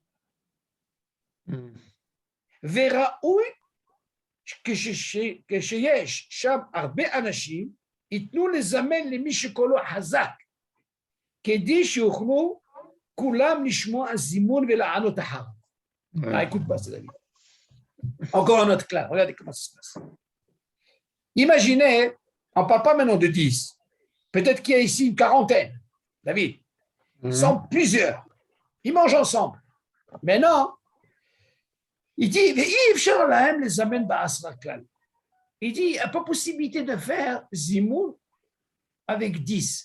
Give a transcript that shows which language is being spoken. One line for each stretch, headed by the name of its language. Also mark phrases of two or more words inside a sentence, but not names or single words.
Hebrew: וראוי כשיש שם הרבה אנשים, ייתנו לזמן למי שקולו חזק, כדי שיוכלו כולם לשמוע זימון ולענות אחר.
French: écoute pas, c'est David. Encore un autre clair, regardez comment ça se passe. Imaginez, on ne parle pas maintenant de 10, peut-être qu'il y a ici une quarantaine, David, ils sont plusieurs, ils mangent ensemble. Mais non, il dit, il dit, il n'y a pas possibilité de faire Zimoun avec 10.